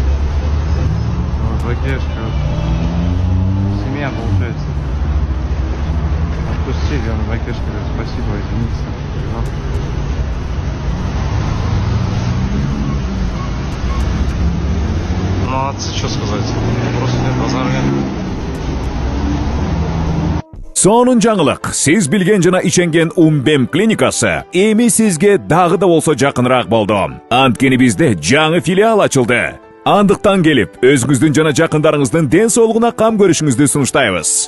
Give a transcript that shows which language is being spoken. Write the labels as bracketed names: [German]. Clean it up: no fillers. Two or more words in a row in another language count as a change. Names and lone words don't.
[Russian] Вот байкешка. Семья получается. Отпустили, он байкешка говорит, спасибо, извините. Молодцы, что сказать. Просто базарга. [Kyrgyz] Сонун жаңылык. Сиз билген жана ишенген Умбем клиникасы эми сизге дагы да болсо жакыныраак болду. Анткени бизде жаңы филиал ачылды. Андыктан келип, өзүңүздүн жана жакындарыңыздын ден соолугуна кам көрүшүңүздү сунуштайбыз.